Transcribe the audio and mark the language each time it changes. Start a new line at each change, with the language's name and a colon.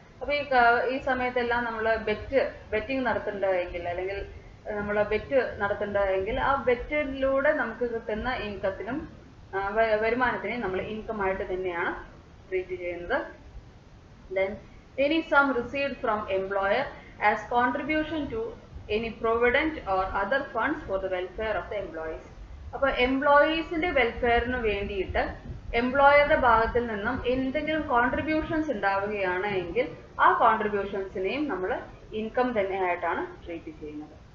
Malayalam: അപ്പോൾ ഈ സമയത്തെല്ലാം നമ്മൾ ബെറ്റിംഗ് നടത്തേണ്ടതെങ്കിൽ അല്ലെങ്കിൽ നമ്മൾ ബെറ്റ് നടത്തേണ്ടതെങ്കിൽ ആ ബെറ്റിലൂടെ നമുക്ക് കിട്ടുന്ന ഇൻകത്തിനും വരുമാനത്തിനെയും നമ്മൾ ഇൻകം ആയിട്ട് തന്നെയാണ് ട്രീറ്റ് ചെയ്യുന്നത്.
English: Then any sum received from employer as contribution to any provident or other funds for the welfare of the employees.
Malayalam: അപ്പോൾ എംപ്ലോയീസിന്റെ വെൽഫെയറിന് വേണ്ടിയിട്ട് എംപ്ലോയറുടെ ഭാഗത്തിൽ നിന്നും എന്തെങ്കിലും കോൺട്രിബ്യൂഷൻസ് ഉണ്ടാവുകയാണ് എങ്കിൽ ആ കോൺട്രിബ്യൂഷൻസിനെയും നമ്മൾ ഇൻകം തന്നെയായിട്ടാണ് ട്രീറ്റ് ചെയ്യുന്നത്.